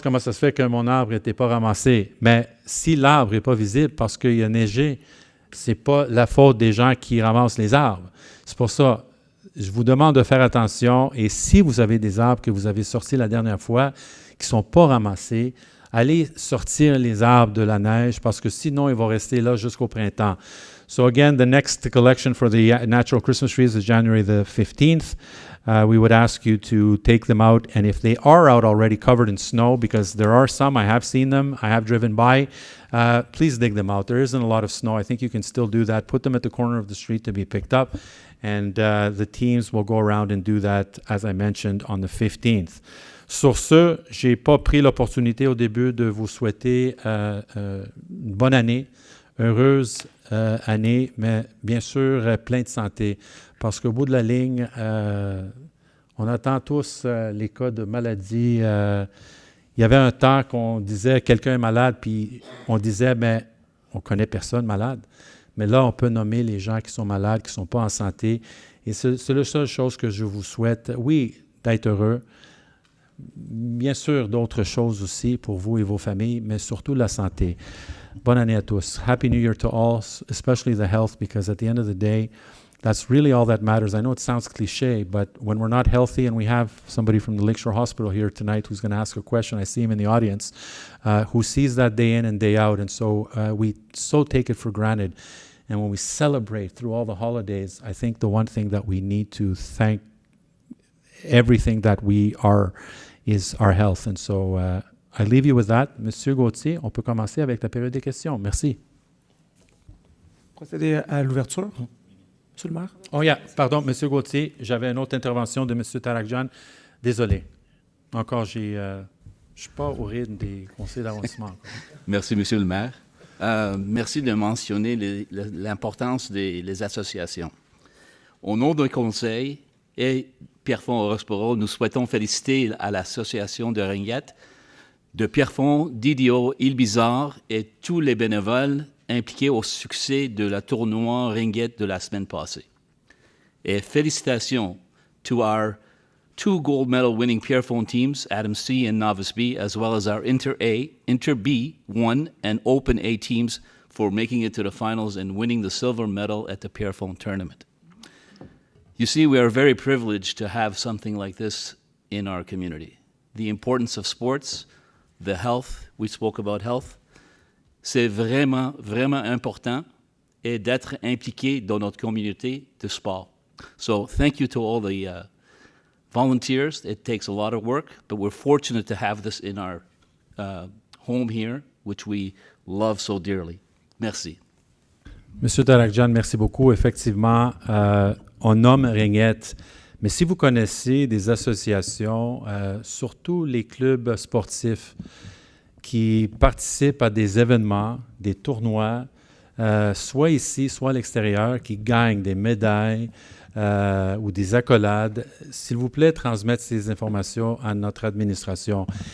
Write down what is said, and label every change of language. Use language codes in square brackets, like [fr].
[fr] Comment ça se fait que mon arbre n'était pas ramassé? » Mais si l'arbre n'est pas visible parce qu'il a neigé, ce n'est pas la faute des gens qui ramassent les arbres. C'est pour ça, je vous demande de faire attention. Et si vous avez des arbres que vous avez sortis la dernière fois qui ne sont pas ramassés, allez sortir les arbres de la neige parce que sinon, ils vont rester là jusqu'au printemps. [en] So again, the next collection for the natural Christmas trees is January the 15th. We would ask you to take them out, and if they are out already covered in snow, because there are some, I have seen them, I have driven by, please dig them out. There isn't a lot of snow. I think you can still do that. Put them at the corner of the street to be picked up, and the teams will go around and do that, as I mentioned, on the 15th. [fr] Sur ce, je n'ai pas pris l'opportunité au début de vous souhaiter une bonne année, heureuse année, mais bien sûr, plein de santé. Parce qu'au bout de la ligne, on attend tous les cas de maladie. Il y avait un temps qu'on disait quelqu'un est malade, puis on disait, mais on ne connaît personne malade. Mais là, on peut nommer les gens qui sont malades, qui ne sont pas en santé. Et c'est la seule chose que je vous souhaite. Oui, d'être heureux. Bien sûr, d'autres choses aussi pour vous et vos familles, mais surtout la santé. Bonne année à tous. [en] Happy New Year to all, especially the health, because at the end of the day, that's really all that matters. I know it sounds cliche, but when we're not healthy, and we have somebody from the Lakeshore Hospital here tonight who's going to ask a question, I see him in the audience, who sees that day in and day out, and so we so take it for granted. And when we celebrate through all the holidays, I think the one thing that we need to thank everything that we are is our health. And so I leave you with that. [fr] Monsieur Gauthier, on peut commencer avec la période des questions. Merci. Procéder à l'ouverture. Monsieur le maire. [en] Oh yeah, [fr] pardon, Monsieur Gauthier, j'avais une autre intervention de Monsieur Tarakjan. Désolé. Encore, je ne suis pas au rythme des conseils d'arrondissement. Merci, Monsieur le maire. Merci de mentionner l'importance des associations. Au nom du Conseil et Pierrefonds-Roxboro, nous souhaitons féliciter à l'association de ringuettes de Pierrefonds, Didio, Île-Bizarre et tous les bénévoles impliqués au succès de la tournoi ringuette de la semaine passée. Et félicitations [en] to our 2 gold medal winning Pierrefonds teams, Adam C and Novice B, as well as our Inter A, Inter B 1, and Open A teams for making it to the finals and winning the silver medal at the Pierrefonds tournament. You see, we are very privileged to have something like this in our community. The importance of sports, the health, we spoke about health, [fr] c'est vraiment, vraiment important et d'être impliqué dans notre communauté de sport. [en] So thank you to all the volunteers. It takes a lot of work, but we're fortunate to have this in our home here, which we love so dearly. [fr] Merci. Monsieur Tarakjan, merci beaucoup. Effectivement, on nomme ringuette, mais si vous connaissez des associations, surtout les clubs sportifs qui participent à des événements, des tournois, soit ici, soit à l'extérieur, qui gagnent des médailles ou des accolades, s'il vous plaît, transmettre ces informations à notre administration.